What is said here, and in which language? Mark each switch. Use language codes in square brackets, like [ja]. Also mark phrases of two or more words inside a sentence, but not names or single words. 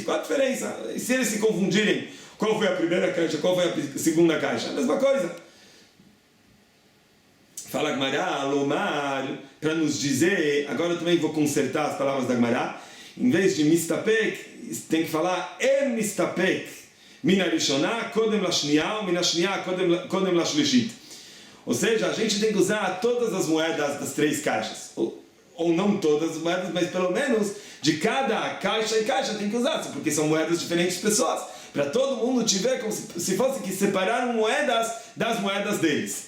[pt] Qual a diferença? E se eles se confundirem, qual foi a primeira caixa, qual foi a segunda caixa? A mesma coisa. Fala Gmará, Lomar, para nos dizer, agora eu também vou consertar as palavras da Gmará, em vez de mistapek, tem que falar mistapek, [he] מנה ראשונה קודם לשנייה, מנה שנייה קודם לשלישית. [pt] Ou seja, a gente tem que usar todas as moedas das 3 caixas, ou não todas as moedas, mas pelo menos de cada caixa e caixa tem que usar, porque são moedas de diferentes pessoas, para todo mundo tiver como se fosse que separaram moedas das moedas deles.